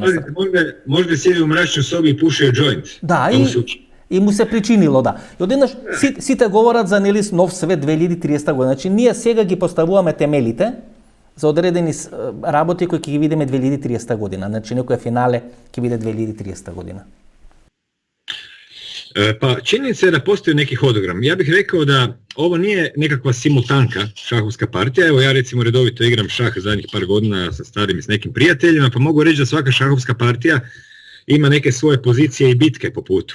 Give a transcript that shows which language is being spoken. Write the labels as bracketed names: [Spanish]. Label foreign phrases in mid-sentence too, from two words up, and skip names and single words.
[Serbian] Може да седи у мрачнoj соби и пуши джойнт. [Macedonian] Да, и му се причинило, да. И одеднаш сите говорат за нели нов свет 2030 година. Значи ние сега ги поставуваме темелите за одредени работи кои ќе ги видиме 2030 година. Значи некој финале ќе биде 2030 година. [Croatian] Pa činjenica je da postoji neki hodogram. Ja bih rekao da ovo nije nekakva simultanka šahovska partija. Evo ja recimo redovito igram šah zadnjih par godina sa starim i s nekim prijateljima, pa mogu reći da svaka šahovska partija ima neke svoje pozicije i bitke po putu.